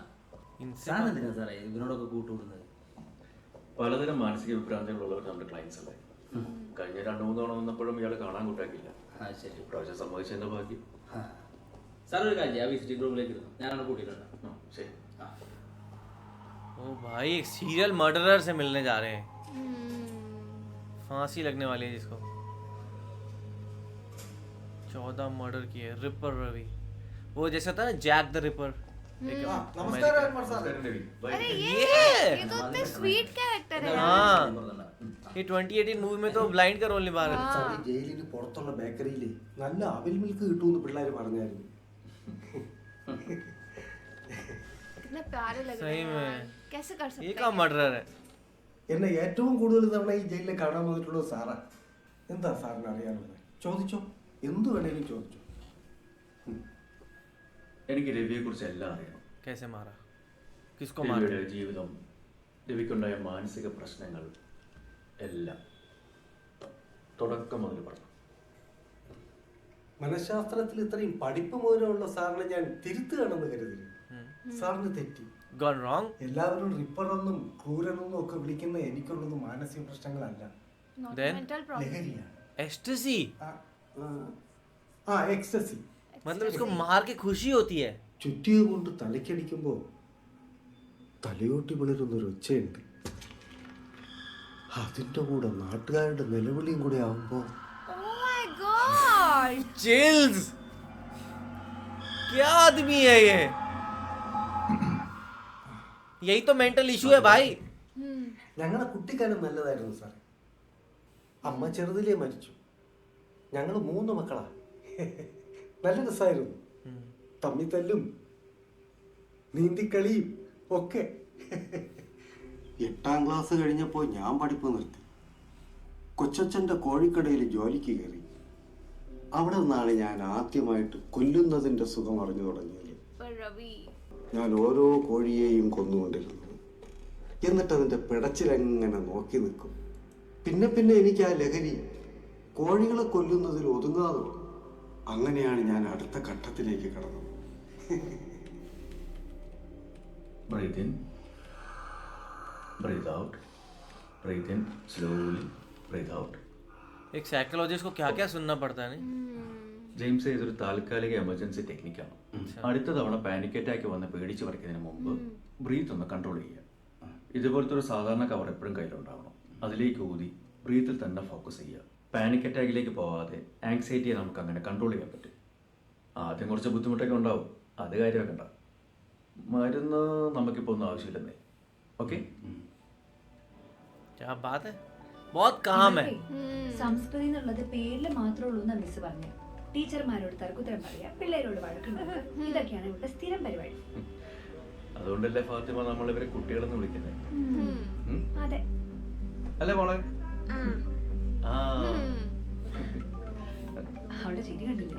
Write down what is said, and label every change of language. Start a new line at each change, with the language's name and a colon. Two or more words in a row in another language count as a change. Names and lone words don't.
Malayalam: സാറെന്തിനാ സാറേ ഇവനോടൊക്കെ കൂട്ടുകൂടുന്നത്? പലതരം മാനസിക വിഭ്രാന്തികളുള്ളവർ നമ്മുടെ ക്ലയൻസ് അല്ലേ. കഴിഞ്ഞ 2-3 തവണ വന്നപ്പോഴും ഇയാളെ കാണാൻ കൂട്ടാക്കില്ല. ശരി, പ്രാവശ്യം സമ്മതിച്ചതിന്റെ ഭാഗ്യം. സാർ ഒരു കാര്യം, ആ
English: visiting room-ilekku
Malayalam: ഇരുന്നു, ഞാനാണ് കൂട്ടിയിട്ടുണ്ട്. ശരി.
Hindi: ओ भाई एक
English: serial murderer
Hindi: से मिलने जा रहे हैं। फांसी लगने वाली है जिसको 14 मर्डर किए। रिपर रवि, वो जैसा था ना जैक द रिपर।
Malayalam: നമസ്കാരം അൻവർ സാർ.
Hindi: अरे ये तो इतने
English: sweet character
Hindi: है। हाँ, ये 2018 मूवी में तो ब्लाइंड का रोल निभा रहे थे।
Malayalam: സാർ, ഈ ജയിലിന് പുറത്തുള്ള ബേക്കറിയില് നല്ല അവിൽ മിൽക്ക് കിട്ടുമെന്ന് പിള്ളേര് പറഞ്ഞായിരുന്നു.
Hindi: कितने प्यारे लग रहे सही हैं में। यार। कैसे कर सकते ये हैं? का मर्डरर है?
Malayalam: എന്നെ ഏറ്റവും കൂടുതൽ തവണ ഈ ജയിലിൽ കാണാൻ വന്നിട്ടുള്ളത് സാറാ. എന്താ സാറിന് അറിയാനുള്ളത്? ചോദിച്ചോ, എന്ത് വേണേലും ചോദിച്ചോ. എനിക്ക് രവിയെ കുറിച്ച് എല്ലാം അറിയണം.
Hindi: कैसे मारा, किसको मारा,
Malayalam: രവിയുടെ ജീവിതം, രവിക്കുണ്ടായ മാനസിക പ്രശ്നങ്ങൾ എല്ലാം തുടക്കം മുതൽ പറഞ്ഞു. മനഃശാസ്ത്രത്തിൽ ഇത്രയും പഠിപ്പ് മൂലമുള്ള സാറിനെ ഞാൻ തിരുത്തുകയാണെന്ന് കരുതി. സാറിന് തെറ്റി.
English: gone wrong?
Malayalam: എല്ലാവരും റിപ്പറെന്നും ക്രൂരനെന്നും ഒക്കെ വിളിക്കുന്ന എനിക്കുള്ളത് മാനസിക പ്രശ്നങ്ങളല്ല,
English: Not Then? mental problem.
Malayalam: ലഹരിയാണ്.
Hindi: एस्टेसी,
Malayalam: എക്സസി.
Hindi: मतलब इसको मार के खुशी होती है।
Malayalam: ചുറ്റിക കൊണ്ട് തലയ്ക്കടിക്കുമ്പോ തലയോട്ടി പിളരുന്നൊരു ഒച്ചയുണ്ട്. അതിന്റെ കൂടെ നാട്ടുകാരുടെ നിലവിളിയും കൂടെ ആവുമ്പോ
English: Oh my God!
Hindi: चिल्स, क्या आदमी है ये? यही तो
English: mental issue
Hindi: है भाई।
Malayalam: ഞങ്ങളുടെ കുട്ടിക്കാലം നല്ലതായിരുന്നു സാർ. അമ്മ ചെറുതിലേ മരിച്ചു. ഞങ്ങൾ 3 മക്കളാ. നല്ല രസമായിരുന്നു. തമ്മിത്തല്ലും നീന്തിക്കളിയും ഒക്കെ. 8ാം ക്ലാസ് കഴിഞ്ഞപ്പോൾ ഞാൻ പഠിപ്പ് നിർത്തി. കൊച്ചച്ഛൻ്റെ കോഴിക്കടയിൽ ജോലിക്ക് കയറി. അവിടെ നിന്നാണ് ഞാൻ ആദ്യമായിട്ട് കൊല്ലുന്നതിൻ്റെ സുഖം അറിഞ്ഞു തുടങ്ങിയത്.
Hindi: पर रवि,
Malayalam: ഞാൻ ഓരോ കോഴിയെയും കൊന്നുകൊണ്ടിരുന്നു. എന്നിട്ട് അതിൻ്റെ പിടച്ചിലെങ്ങനെ നോക്കി നിൽക്കും. പിന്നെ പിന്നെ എനിക്ക് ആ ലഹരി കോഴികളെ കൊല്ലുന്നതിൽ ഒതുങ്ങാതെ വന്നു. അങ്ങനെയാണ് ഞാൻ അടുത്ത ഘട്ടത്തിലേക്ക് കടന്നത്.
English: Breathe in, breathe out, breathe in slowly, breathe out.
Hindi: एक साइकोलॉजिस्ट को क्या क्या सुनना पड़ता है नहीं?
Malayalam: ജെയിംസ്, ഇതൊരു താൽക്കാലിക
English: emergency technique-aanu.
Malayalam: അടുത്ത തവണ
English: panic attack
Malayalam: വന്ന് പേടിച്ച് പറിക്കുന്നതിന് മുമ്പ് ബ്രീത്ത് ഒന്ന് കൺട്രോൾ ചെയ്യുക. ഇതുപോലത്തെ ഒരു സാധാരണ കവർ എപ്പോഴും കയ്യിലുണ്ടാവണം. അതിലേക്ക് ഊതി ബ്രീത്തിൽ തന്നെ ഫോക്കസ് ചെയ്യുക.
English: panic attack-ilekku
Malayalam: പോവാതെ ആങ്സൈറ്റിയെ നമുക്ക് അങ്ങനെ കൺട്രോൾ ചെയ്യാൻ പറ്റും. ആദ്യം കുറച്ച് ബുദ്ധിമുട്ടൊക്കെ ഉണ്ടാവും, അത് കാര്യമാക്കണ്ട. മരുന്ന് നമുക്കിപ്പോൾ ഒന്നും ആവശ്യമില്ലെന്നേ. ഓക്കെ,
Hindi: क्या बात है, बहुत काम है.
Malayalam: സംസ്കൃതി എന്നുള്ളത് പേരിൽ മാത്രമേ ഉള്ളൂ എന്നാണ് മിസ് പറഞ്ഞത്. ടീച്ചർമാരോട് തർക്കുത്തരം പറയാ, പിള്ളേരോട് വഴക്കുണ്ടാക്കുക, ഇതൊക്കെയാണ് ഇവിടെ സ്ഥിരം പരിപാടി. അതുകൊണ്ടല്ലേ ഫാത്തിമ നമ്മളിവരെ കുട്ടികളെന്ന് വിളിക്കുന്നത്. അതെ, അല്ലേ മോളെ? അവിടെ ചിരി കണ്ടില്ലേ?